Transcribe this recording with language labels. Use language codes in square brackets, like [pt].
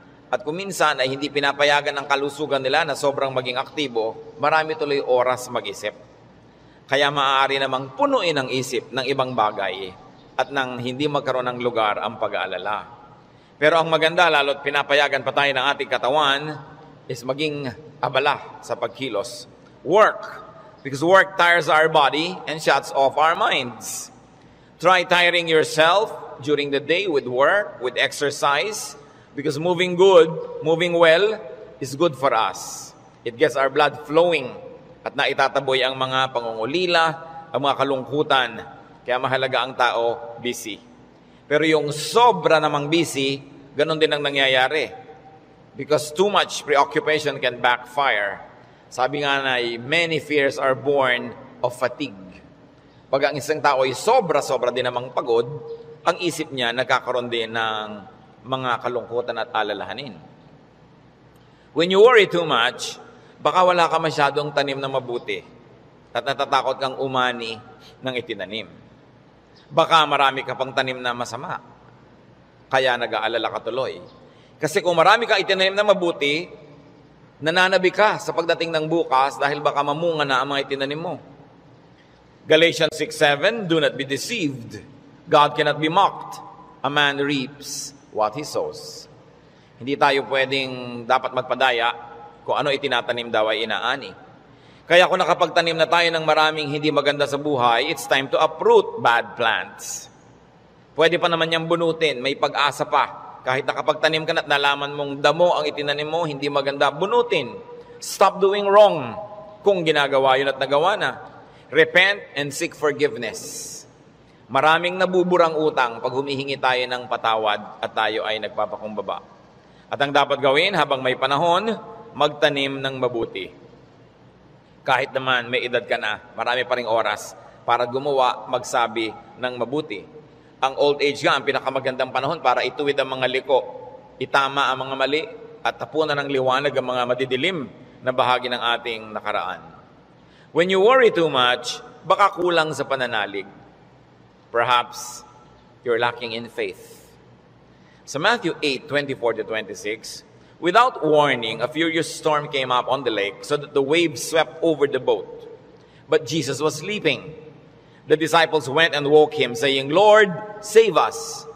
[tl] At kung minsan ay hindi pinapayagan ng kalusugan nila na sobrang maging aktibo, marami tuloy oras mag-isip. Kaya maaari namang punuin ang isip ng ibang bagay at nang hindi magkaroon ng lugar ang pag-aalala. Pero ang maganda, lalo't pinapayagan pa tayo ng ating katawan, is maging abala sa pagkilos. [en] Work. Because work tires our body and shuts off our minds. Try tiring yourself during the day with work, with exercise, because moving well is good for us. It gets our blood flowing [tl] at naitataboy ang mga pangungulila, ang mga kalungkutan. Kaya mahalaga ang tao busy. Pero yung sobra namang busy, ganun din ang nangyayari. [en] Because too much preoccupation can backfire. [tl] Sabi nga na, [en] many fears are born of fatigue. [tl] Pag ang isang tao ay sobra-sobra din namang pagod, ang isip niya nagkakaroon din ng mga kalungkutan at alalahanin. [en] When you worry too much, [tl] baka wala ka masyadong tanim na mabuti at natatakot kang umani ng itinanim. Baka marami ka pang tanim na masama, kaya nag-aalala ka tuloy. Kasi kung marami kang itinanim na mabuti, nananabi ka sa pagdating ng bukas dahil baka mamunga na ang mga itinanim mo. [en] Galatians 6:7, do not be deceived. God cannot be mocked. A man reaps what he sows. [tl] Hindi tayo pwedeng dapat magpadaya kung ano itinatanim daw ay inaani. Kaya kung nakapagtanim na tayo ng maraming hindi maganda sa buhay, [en] it's time to uproot bad plants. [tl] Pwede pa naman niyang bunutin, may pag-asa pa. Kahit nakapagtanim ka na at nalaman mong damo ang itinanim mo, hindi maganda, bunutin. [en] Stop doing wrong [tl] kung ginagawa yun at nagawa na. [en] Repent and seek forgiveness. [tl] Maraming nabuburang utang pag humihingi tayo ng patawad at tayo ay nagpapakumbaba. At ang dapat gawin habang may panahon, magtanim ng mabuti. Kahit naman may edad ka na, marami pa ring oras para gumawa, magsabi ng mabuti. Ang old age nga, ang pinakamagandang panahon para ituwid ang mga liko, itama ang mga mali, at tapunan ng liwanag ang mga madidilim na bahagi ng ating nakaraan. [en] When you worry too much, [tl] baka kulang sa pananalig. [en] Perhaps you're lacking in faith. Sa Matthew 8:24-26, without warning, a furious storm came up on the lake so that the waves swept over the boat. But Jesus was sleeping. The disciples went and woke him, saying, Lord, save us.